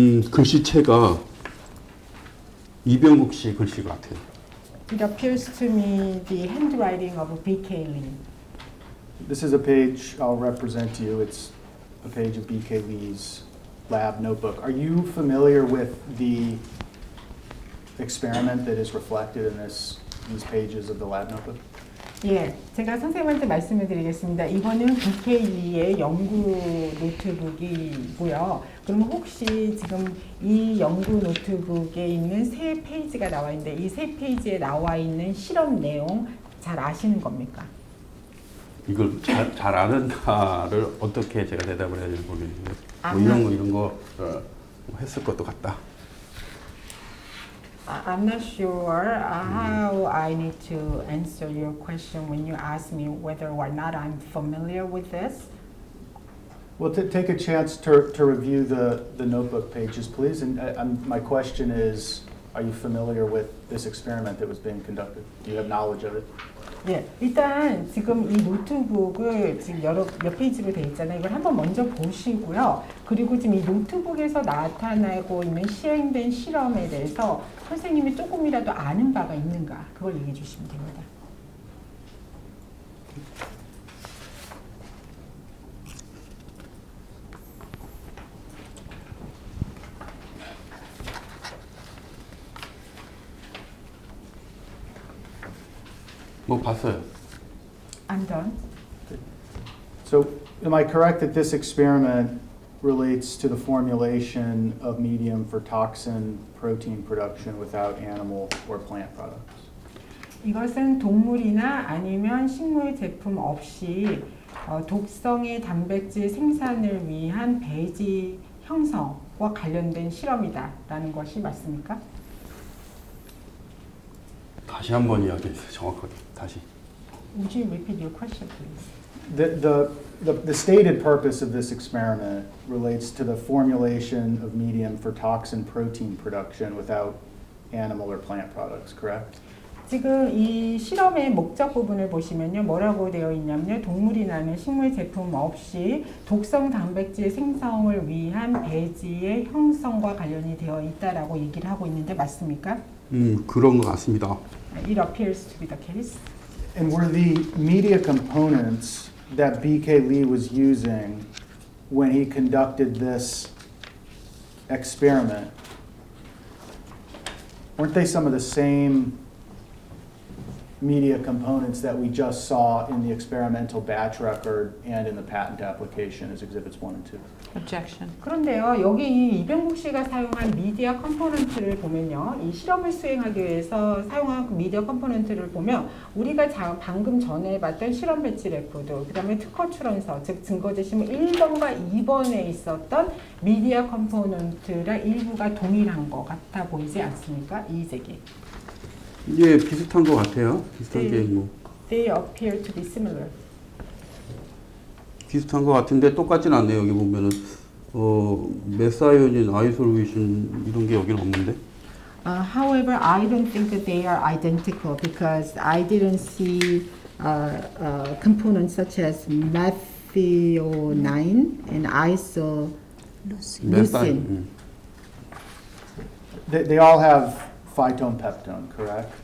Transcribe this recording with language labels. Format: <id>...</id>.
<ko>글씨체가 이병국 씨 글씨 같아요.</ko> <en>It appears to me the handwriting of B.K. Lee. This is a page I'll represent to you. It's a page of B.K. Lee's lab notebook. Are you familiar with the experiment that is reflected in these pages of the lab notebook?</en> <ko>예, 제가 선생님한테 말씀을 드리겠습니다. 이거는 B.K. Lee의 연구 노트북이고요. 그럼 혹시 지금 이 연구 노트북에 있는 세 페이지가 나와 있는데 이 세 페이지에 나와 있는 실험 내용 잘 아시는 겁니까? 이걸 잘 아는다를 어떻게 제가 대답을 해야 될지 모르겠는데 뭐 아마- 이런 거 했을 것도 같다.</ko> <en>I'm not sure how I need to answer your question when you ask me whether or not I'm familiar with this. Well, take a chance to review the notebook pages, please. And my question is, are you familiar with this experiment that was being conducted? Do you have knowledge of it?</en> <ko>예, 일단 지금 이 노트북을 지금 몇 페이지로 되어 있잖아요. 이걸 한번 먼저 보시고요. 그리고 지금 이 노트북에서 나타나고 있는 시행된 실험에 대해서 선생님이 조금이라도 아는 바가 있는가 그걸 얘기해 주시면 됩니다. 뭐 봤어요.</ko> <en>I'm done. So am I correct that this experiment relates to the formulation of medium for toxin protein production without animal or plant products?</en> <ko>이것은 동물이나 아니면 식물 제품 없이 독성의 단백질 생산을 위한 배지 형성과 관련된 실험이다라는 것이 맞습니까? 다시 한번 이야기해 주세요. 정확하게 다시.</ko> <en>Would you repeat your question, please? The stated purpose of this experiment relates to the formulation of medium for toxin protein production without animal or plant products, correct?</en> <ko>지금 이 실험의 목적 부분을 보시면요. 뭐라고 되어 있냐면요. 동물이나 식물 제품 없이 독성 단백질 생성을 위한 배지의 형성과 관련이 되어 있다라고 얘기를 하고 있는데 맞습니까? 그런 것 같습니다.</ko> <en>It appears to be the case. And were the media components that B.K. Lee was using when he conducted this experiment, weren't they some of the same media components that we just saw in the experimental batch record and in the patent application as Exhibits 1 and 2? Objection.</en> <ko>그런데요, 여기 이 이병국 씨가 사용한 미디어 컴포넌트를 보면요, 이 실험을 수행하기 위해서 사용한 그 미디어 컴포넌트를 보면 우리가 방금 전에 봤던 실험 배치 레코드, 그다음에 특허 출원서, 즉 증거 제시물 1번과 2번에 있었던 미디어 컴포넌트랑 일부가 동일한 것 같아 보이지 않습니까? 이의제기. 예, 비슷한 것 같아요. 비슷한 네. 게 뭐.</ko> <en>They appear to be similar.</en> <ko>비슷한 것 같은데 똑같진 않네요. 여기 보면은 메사이오닌, 아이솔루이션 이런 게 여기는 없는데.</ko> <en>However, I don't think that they are identical because I didn't see components such as methionine and isoleucine. They all have phytone peptone, correct?</en>